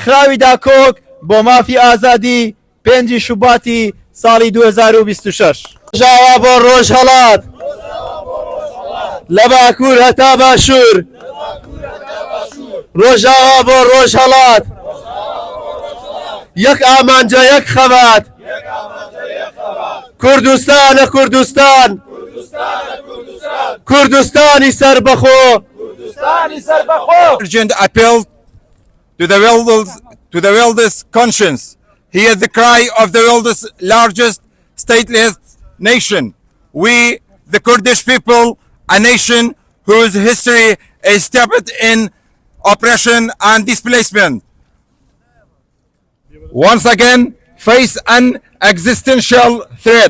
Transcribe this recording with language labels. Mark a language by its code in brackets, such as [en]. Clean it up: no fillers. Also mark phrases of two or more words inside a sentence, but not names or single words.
[ckb] ڕێکخراوی داکۆک بۆ مافی ئازادی 5 شوباتی ساڵی 2026 ژاوا بۆ ڕۆژهەڵات لە باکوور هەتا باشوور ڕۆژاوا بۆ ڕۆژهەڵات یەک ئامانجە یەک خەبات کوردستانە کوردستان کوردستانی سەربەخۆ [en] urgent appeal to the world's conscience. Hear the cry of the world's largest stateless nation. We, the Kurdish people, a nation whose history is steeped in oppression and displacement, once again face an existential threat.